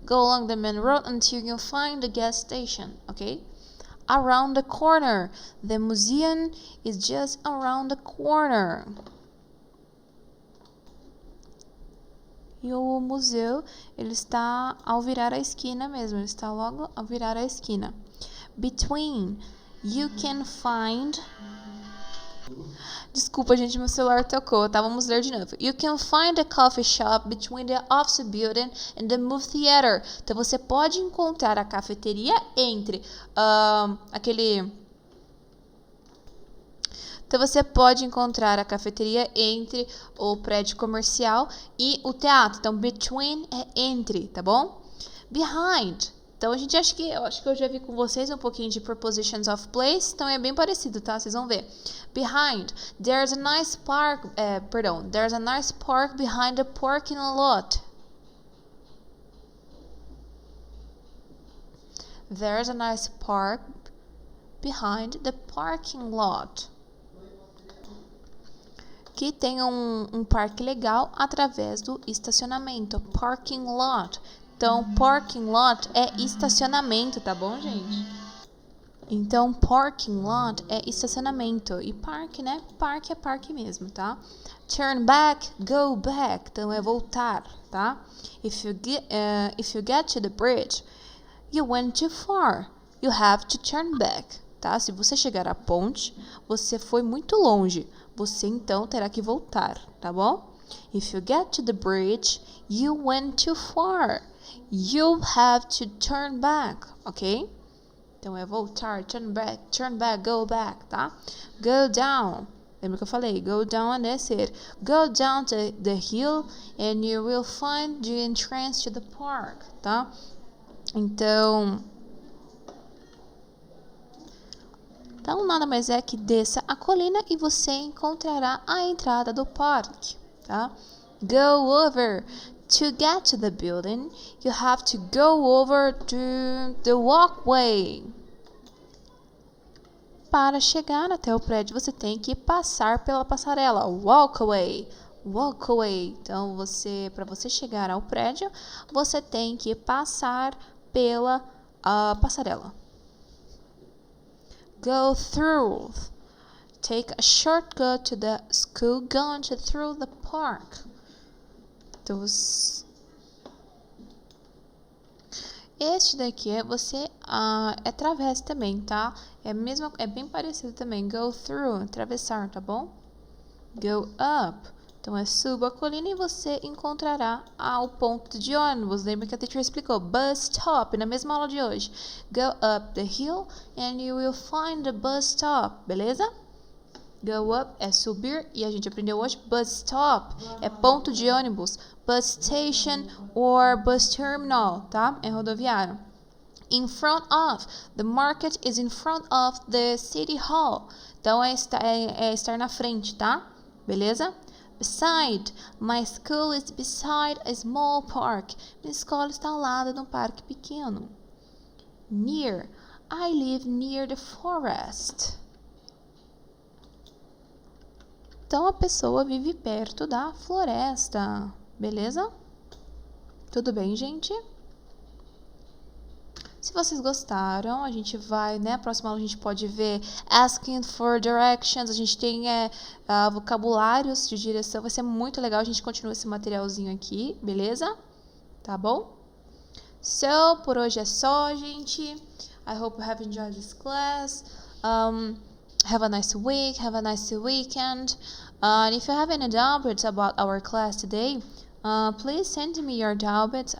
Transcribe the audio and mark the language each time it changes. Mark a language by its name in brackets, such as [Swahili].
[English] Go along the main road until you find the gas station, ok? Around the corner. The museum is just around the corner. [Portuguese] E o museu, ele está ao virar a esquina mesmo. Ele está logo ao virar a esquina. [English] Between, you can find... [Portuguese] Desculpa, gente, meu celular tocou, tá? Vamos ler de novo. [English] You can find a coffee shop between the office building and the movie theater. [Portuguese] Então, você pode encontrar a cafeteria entre Então, você pode encontrar a cafeteria entre o prédio comercial e o teatro. Então, between é entre, tá bom? Behind. Então, eu acho que eu já vi com vocês um pouquinho de prepositions of place. Então, é bem parecido, tá? Vocês vão ver. Behind. [English] There's a nice park. There's a nice park behind the parking lot. There's a nice park behind the parking lot. [Portuguese] Que tem um parque legal através do estacionamento. Parking lot. Então, parking lot é estacionamento, tá bom, gente? Então, parking lot é estacionamento. E parque, né? Parque é parque mesmo, tá? [English] Turn back, go back. [Portuguese] Então, é voltar, tá? [English] If you get to the bridge, you went too far. You have to turn back, tá? [Portuguese] Se você chegar à ponte, você foi muito longe. Você, então, terá que voltar, tá bom? [English] If you get to the bridge, you went too far. You have to turn back, ok? [Portuguese] Então, é voltar, [English] turn back, go back, [Portuguese] tá? [English] Go down. [Portuguese] Lembra que eu falei? Go down é descer. [English] Go down to the hill and you will find the entrance to the park, tá? [Portuguese] Então, nada mais é que desça a colina e você encontrará a entrada do parque, tá? [English] Go over. To get to the building, you have to go over to the walkway. [Portuguese] Para chegar até o prédio, você tem que passar pela passarela. Walkway. Então, para você chegar ao prédio, você tem que passar pela passarela. [English] Go through. Take a shortcut to the school going through the park. [Portuguese] Então, este daqui você é através também, tá? É bem parecido também. [English] Go through, [Portuguese] atravessar, tá bom? [English] Go up. [Portuguese] Então, suba a colina e você encontrará o ponto de ônibus. Lembra que a teacher explicou? Bus stop, na mesma aula de hoje. [English] Go up the hill and you will find the bus stop. [Portuguese] Beleza? [English] Go up [Portuguese] é subir e a gente aprendeu hoje. [English] Bus stop [Portuguese] é ponto de ônibus. [English] Bus station or bus terminal, tá? [Portuguese] É rodoviário. [English] In front of. The market is in front of the city hall. [Portuguese] Então, é estar na frente, tá? Beleza? Beside. [English] My school is beside a small park. [Portuguese] Minha escola está ao lado de um parque pequeno. Near. [English] I live near the forest. [Portuguese] Então, a pessoa vive perto da floresta. Beleza? Tudo bem, gente? Se vocês gostaram, a gente vai, né? A próxima aula a gente pode ver asking for directions. A gente tem vocabulários de direção. Vai ser muito legal. A gente continua esse materialzinho aqui, beleza? Tá bom? So, por hoje é só, gente. [English] I hope you have enjoyed this class. Have a nice week. Have a nice weekend. And if you have any doubts about our class today, please send me your doubts.